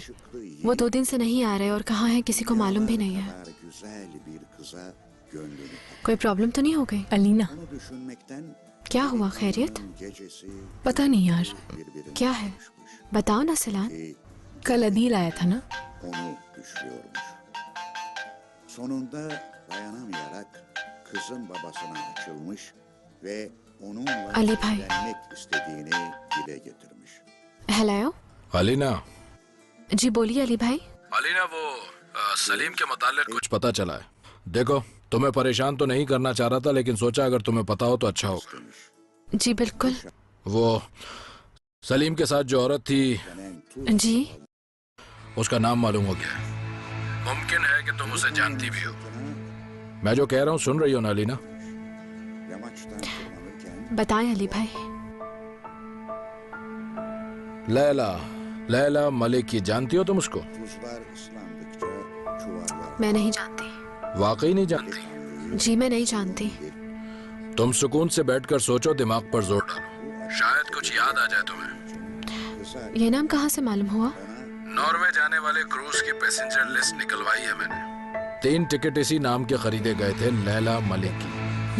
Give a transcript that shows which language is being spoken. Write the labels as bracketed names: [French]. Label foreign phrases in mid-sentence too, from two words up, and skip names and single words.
[Urdu] وہ 2 دن سے نہیں آ رہے اور کہاں ہیں کسی کو معلوم بھی نہیں ہے. کوئی پرابلم تو نہیں ہو گئی? علینہ, کیا ہوا؟ خیریت? پتا نہیں یار. کیا ہے بتاؤ نا سیلان. کل عدیل آیا تھا نا? [Turkish] Sonunda dayanamayarak kızın babasına açılmış ve onunla [Urdu] علی بھائی. [Turkish] evlenmek istediğini dile getirmiş. [Urdu] ہیلو. علینہ. جی بولیے علی بھائی. علینہ، وہ سلیم کے متعلق کچھ پتا چلا ہے. دیکھو، تمہیں پریشان تو نہیں کرنا چاہ رہا تھا، لیکن سوچا اگر تمہیں پتا ہو تو اچھا ہوگا. جی بالکل. وہ سلیم کے ساتھ جو عورت تھی, جی اس کا نام معلوم ہو گیا ہے. ممکن ہے کہ تم اسے جانتی بھی ہو۔ میں جو کہہ رہا ہوں سن رہی ہو نا علینہ? بتائیں علی بھائی. لیلیٰ، لیلیٰ ملک، کی جانتی ہو تم اس کو? [Turkish] Tuzlar ıslandıkça çuvallar [Urdu] میں نہیں جانتی. واقعی نہیں جانتی? جی میں نہیں جانتی. تم سکون سے بیٹھ کر سوچو، دماغ پر زور ڈالو، شاید کچھ یاد آ جائے تمہیں. یہ نام کہاں سے معلوم ہوا? ناروے جانے والے کروز کی [English] passenger list [Urdu] نکلوائی ہے میں نے. 3 ٹکٹ اسی نام کے خریدے گئے تھے، لیلیٰ ملک کی.